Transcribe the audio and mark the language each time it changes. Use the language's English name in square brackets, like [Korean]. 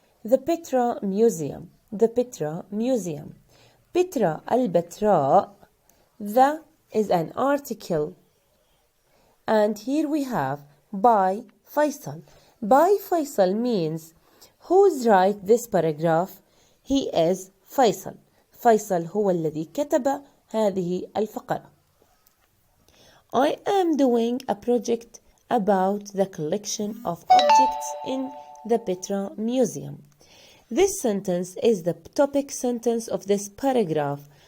[English] The Petra Museum. The Petra Museum. Petra al-Batra. The is an article. And here we have by Faisal. By Faisal means who's write this paragraph? He is Faisal. [Arabic] فيصل هو الذي كتب هذه الفقرة. [English] I am doing a project about the collection of objects in the Petra Museum. This sentence is the topic sentence of this paragraph.